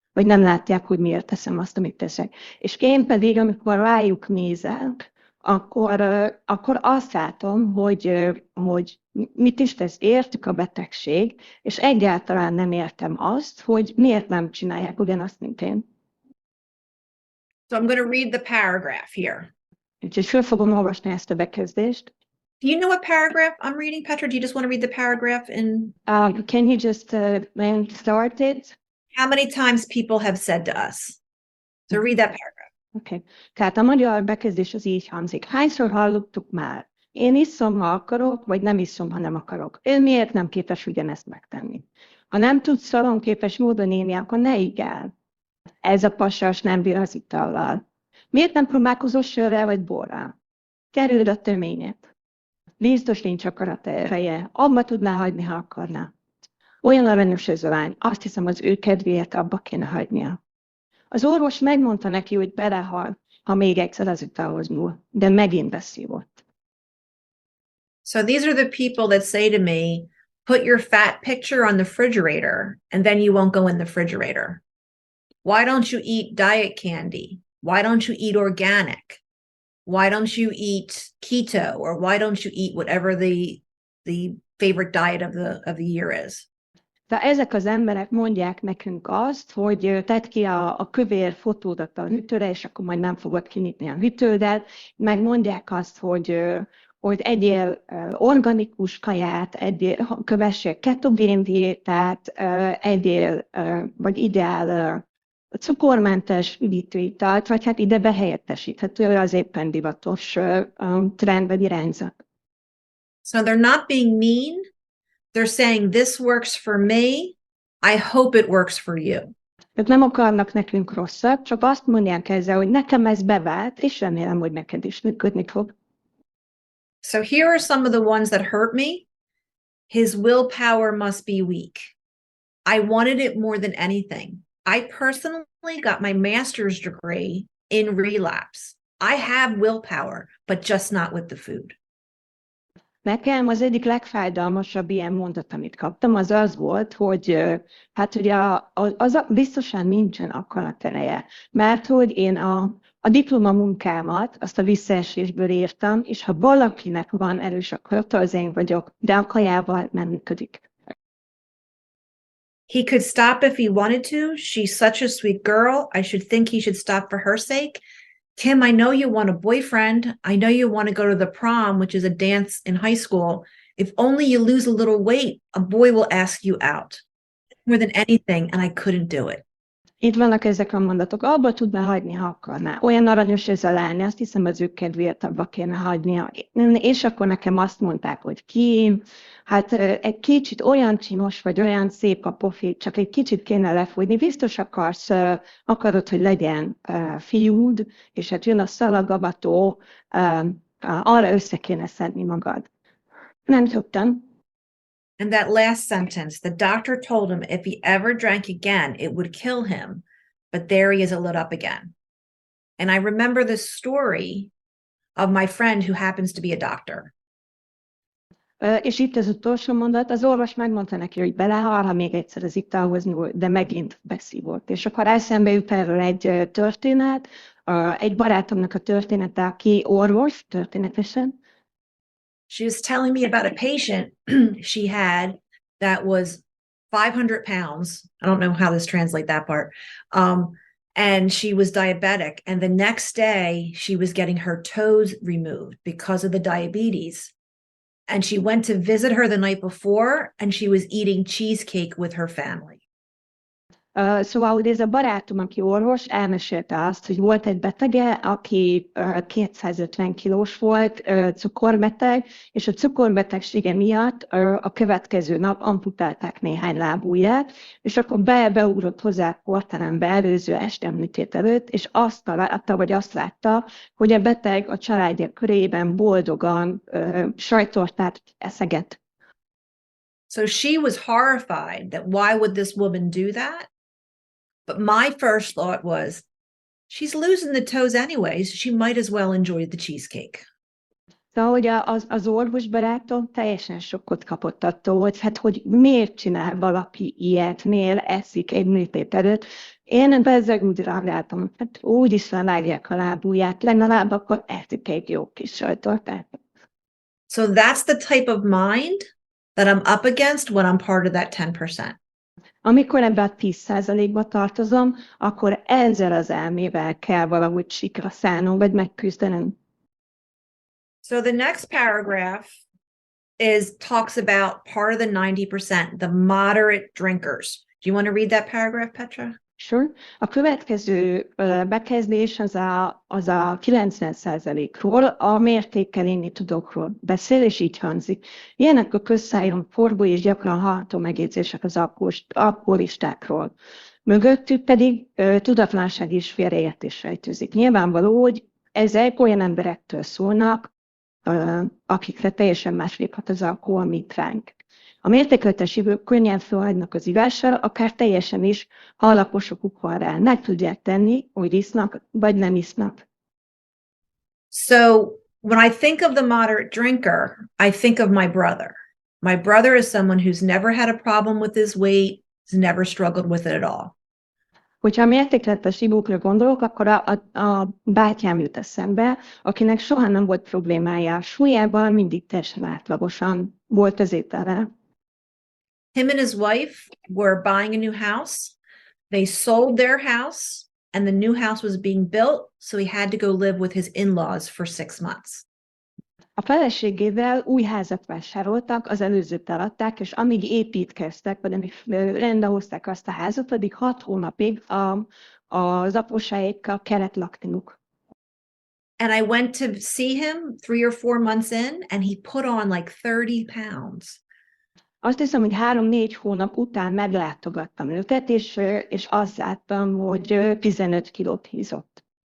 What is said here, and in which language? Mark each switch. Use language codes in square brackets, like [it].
[hu] Vagy nem látják, hogy miért teszem azt, amit teszek. És én pedig, amikor rájuk nézek, akkor azt látom, hogy mit is tesz értük a betegség, és egyáltalán nem értem azt, hogy miért nem csinálják ugyanazt, mint én. [en] So I'm going to read the paragraph here. [hu] Úgyhogy föl fogom olvasni ezt a bekezdést. [en] Do you know what paragraph I'm reading, Petra? Do you just want to read the paragraph in? Can you just start it? How many times people have said to us? So read that paragraph. Okay. [hu] Tehát a magyar bekezdés az így hangzik. Hányszor hallottuk már? Én iszom, ha akarok, vagy nem iszom, ha nem akarok. Ő miért nem képes ugyanezt megtenni? Ha nem tudsz szalonképes módon élni, akkor ne igg el. Ez a pasas nem bír az itallal. Miért nem próbálkozol sörrel vagy borral? Kerüld a töményet. Biztos nincs akarat ereje. Abba tudná hagyni, ha akarná. Olyan aranyos ez a lány. Azt hiszem, az ő kedvéért abba kéne hagynia. Az orvos megmondta neki, hogy belehal, ha még egyszer az italhoz nyúl, de megint beszívott. [en] So these are the people that say to me, put your fat picture on the refrigerator and then you won't go in the refrigerator. Why don't you eat diet candy? Why don't you eat organic? Why don't you eat keto? Or why don't you eat whatever the favorite diet of the year is? [hu] De ezek az emberek mondják nekünk azt, hogy tedd ki a kövér fotódat a hűtőre, és akkor majd nem fogod kinyitni a hűtődet, meg mondják azt, hogy egyél organikus kaját, kövessél ketogén diétát, egyél, vagy ideál cukormentes üdítőitalt, vagy hát ide behelyettesíthető az éppen divatos trend vagy irányzat. [en] So they're not being mean. They're saying this works for me. I hope it works for you. [hu] Ők nem akarnak nekünk rosszat, csak azt mondják ezzel, hogy nekem ez bevált, és remélem, hogy neked is működni fog. [en] So here are some of the ones that hurt me. His willpower must be weak. I wanted it more than anything. I personally got my master's degree in relapse. I have willpower, but just not with the food. [hu] Nekem az egyik legfájdalmasabb ilyen mondat, amit kaptam, az az volt, hogy hát ugye biztosan nincsen akaratereje, mert hogy én a diplomamunkámat azt a visszaesésből írtam, és ha valakinek van erős akarata, az én vagyok, de a kajával nem működik. [en] He could stop if he wanted to. She's such a sweet girl. I should think he should stop for her sake. Kim, I know you want a boyfriend. I know you want to go to the prom, which is a dance in high school. If only you lose a little weight, a boy will ask you out. More than anything, and I couldn't do it. [hu] Itt vannak ezek a mondatok. Abba tudná hagyni, ha akarná. Olyan aranyos ez a lány, azt hiszem az ő kedvéért abba kéne hagynia. És akkor nekem azt mondták, hogy Kim, hát egy kicsit olyan csinos vagy, olyan szép a pofi, csak egy kicsit kéne lefújni. Biztos akarod, hogy legyen fiúd, és hát jön a szalagavató, arra össze kéne szedni magad. Nem tudtam. [en] And that last sentence, the doctor told him if he ever drank again, it would kill him. But there he is lit up again. And I remember the story of my friend who happens to be a doctor. [hu] És itt az utolsó mondat, az orvos megmondta neki, hogy belehal, ha még egyszer az italhoz nyúl, de megint beszívott. És akkor eszembe jut erről egy történet, egy barátomnak a története, aki orvos, történetesen. [en] She was telling me about a patient she had that was 500 pounds. I don't know how this translate that part. And she was diabetic. And the next day she was getting her toes removed because of the diabetes. And she went to visit her the night before, and she was eating cheesecake with her family. [hu] Szóval, hogy ez a barátom, aki orvos, elmesélte azt, hogy volt egy betege, aki 250 kilós volt, cukorbeteg, és a cukorbetegsége miatt a következő nap amputálták néhány lábujját, és akkor beugrott hozzá a porterembe előző este műtét előtt, és azt látta, hogy a beteg a családja körében boldogan sajttortát eszeget. [en] So she was horrified that why would this woman do that? But my first thought was, she's losing the toes anyways. She might as well enjoy the cheesecake. [hu] Szóval, hogy az orvos barátom teljesen sokkot kapott attól, hogy miért csinál valaki ilyet, miért eszik egy műtét előtt. Én bezzeg úgy reagáltam, hát úgyis levágják a lábujját, legalább akkor eszik egy jó kis sajttortát. [en] So that's the type of mind that I'm up against when I'm part of that 10%. [hu] Amikor ebben a 10%-ba tartozom, akkor ezzel az elmével kell valahogy sikra szállnom, vagy megküzdenem. [en] So the next paragraph talks about part of the 90%, the moderate drinkers. Do you want to read that paragraph, Petra? Sure. [hu] A következő bekezdés az a 90%-ról, a mértékkel inni tudókról beszél, és így hangzik. Ilyenek a közszájon forgó és gyakran hallható megjegyzések az alkoholistákról. Mögöttük pedig tudatlanság és félreértés rejtőzik. Nyilvánvaló, hogy ezek olyan emberektől szólnak, akikre teljesen másképp hat az alkohol, mint ránk. A mértékletes hívők könnyen felhagynak az ivással, akár teljesen is, ha alaposokuk van rá. Meg tudják tenni, hogy isznak, vagy nem isznak. [en] So when I think of the moderate drinker, I think of my brother. My brother is someone who's never had a problem with his weight, has never struggled with it at all. [hu] Hogyha a mértékletes ivókra gondolok, akkor a bátyám jut eszembe, akinek soha nem volt problémája a súlyával, mindig teljesen átlagosan volt az étele. [en] Him and his wife were buying a new house. They sold their house, and the new house was being built, so he had to go live with his in-laws for 6 months. [hu] A feleségével új házat vásároltak, az előzőt eladták, és amíg építkeztek, vagy amíg rendehozták azt a házat, addig 6 hónapig az apósáékkal kellett lakniuk. [en] And I went to see him 3 or 4 months in, and he put on like 30 pounds. [hu] Azt hiszem, hogy 3-4 hónap után meglátogattam őket, és azt láttam, hogy 15 kilót hízott.